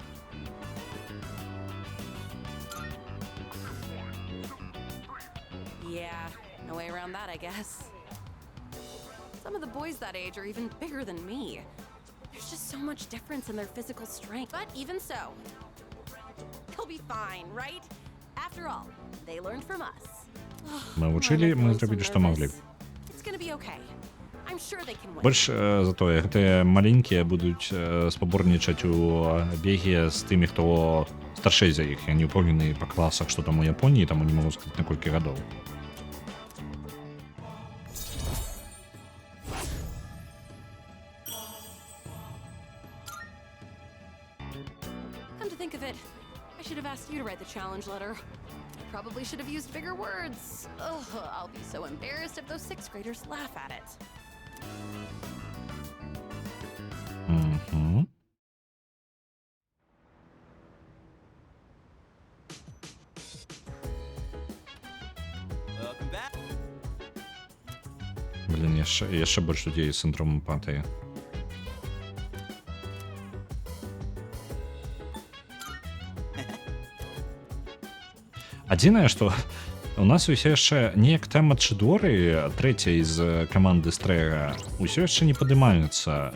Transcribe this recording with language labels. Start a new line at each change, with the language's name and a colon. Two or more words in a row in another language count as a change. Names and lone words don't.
English: Yeah, no way around that, I guess. Some of the boys that age are even bigger than me. There's just so much difference in their physical strength. But even so, they'll be fine, right? After all, they learned from us.
Belarusian: Мы вучылі, мы зрабілі, што маглі.
English: It's gonna be okay. I'm sure they can win.
Belarusian: Больш затое, гэтыя маленькія будуць спаборнічаць у беге з тымі, хто старшэй за іх. Я не ўпэўнены па класах, што там у Японіі, таму не магу сказаць, на колькі гадоў.
English: Come to think of it, I should have asked you to write the challenge letter. I probably should have used bigger words. Ugh, I'll be so embarrassed if those 6th graders laugh at it. Mm-hmm. Welcome back.
Belarusian: Блін, яшчэ больш людзей з сіндромам апатыі. Адзінае, што у нас усё яшчэ неяк тэма Чыдоры, трэцяй з каманды Стрэга, усё яшчэ не падымаецца.